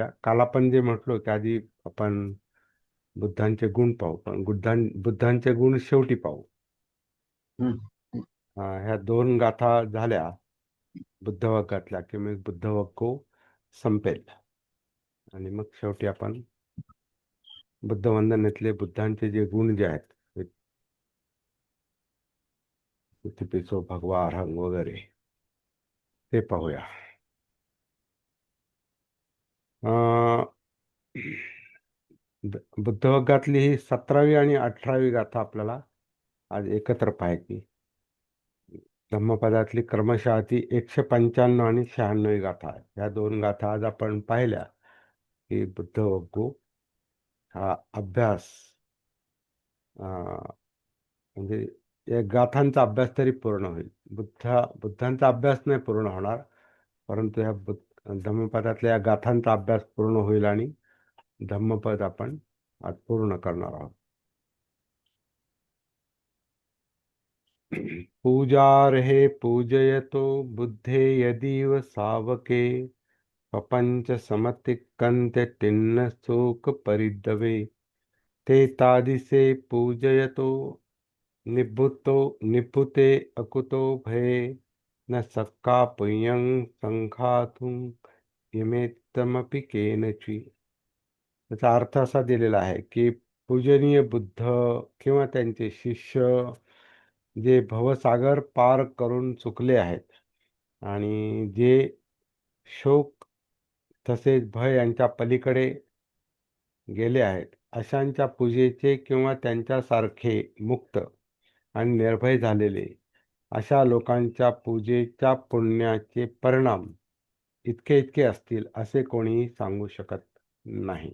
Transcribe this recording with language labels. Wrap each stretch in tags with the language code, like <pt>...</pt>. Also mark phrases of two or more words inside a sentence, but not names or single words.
<mr>काल आपण जे म्हटलो त्याआधी आपण बुद्धांचे गुण पाहू, पण बुद्धांचे गुण शेवटी पाहू. हम्म. ह्या दोन गाथा झाल्या बुद्धवग्गातल्या की मग बुद्धवग्गो संपेल. आणि मग शेवटी आपण बुद्ध वंदनेतले बुद्धांचे जे गुण जे आहेत,</mr> <pi>इतिपिसो भगवा अरहंग</pi> <mr>वगैरे, ते पाहूया. अं, बुद्धवग्गातली ही 17वी आणि 18वी गाथा आपल्याला आज एकत्र पाहायची. धम्मपदातली क्रमशः ती 195 आणि 96वी गाथा आहे. ह्या दोन गाथा आज आपण पाहिल्या की बुद्ध वग्गू हा अभ्यास म्हणजे या गाथांचा अभ्यास तरी पूर्ण होईल. बुद्धांचा अभ्यास नाही पूर्ण होणार, परंतु ह्या धम्मपदातल्या या गाथांचा अभ्यास पूर्ण होईल आणि धम्मपद आपण आज पूर्ण करणार आहोत.</mr> <pi>पूजार्हे पूजयतो बुद्धे यदीव सावके पपंच समतिक्कन्त्य तिन्न शोक परिदवे ते तादिसे पूजयतो निभृतो निपुते अकुतो भये न सक्का पुयं संघातुं इमेत्तमपि केनचि.</pi> <mr>त्याचा अर्थ असा दिलेला आहे की पूजनीय बुद्ध किंवा त्यांचे शिष्य जे भवसागर पार करून चुकले आहेत आणि जे शोक तसेच भय यांच्या पलीकडे गेले आहेत, अशांच्या पूजेचे किंवा त्यांच्यासारखे मुक्त आणि निर्भय झालेले अशा लोकांच्या पूजेच्या पुण्याचे परिणाम इतके इतके असतील असे कोणीही सांगू शकत नाही.</mr>